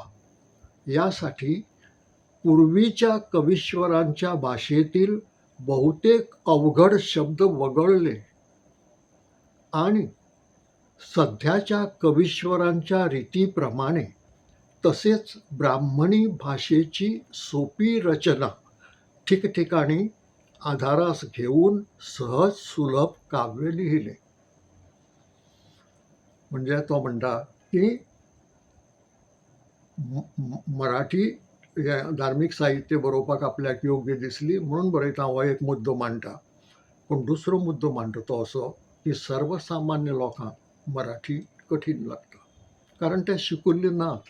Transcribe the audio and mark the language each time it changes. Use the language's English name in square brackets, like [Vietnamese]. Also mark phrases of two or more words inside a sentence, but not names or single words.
[Marathi] यासाठी पूर्वीच्या कवीश्वरांच्या भाषेतील बहुतेक अवघड शब्द वगळले आणि सध्याच्या कवीश्वरांच्या रीतीप्रमाणे तसेच ब्राह्मणी भाषेची सोपी रचना ठिकठिकाणी आधारास घेऊन सहज सुलभ काव्य लिहिले. [Konkani] म्हणजे तो म्हणटा की मराठी हे धार्मीक साहित्य बरोवपाक आपल्याक योग्य दिसली म्हणून बरयता हो एक मुद्दो मांडटा. पूण दुसरो मुद्दो मांडटा तो असो की सर्वसामान्य लोकांक मराठी कठीण लागता, कारण ते शिकिल्ले नात.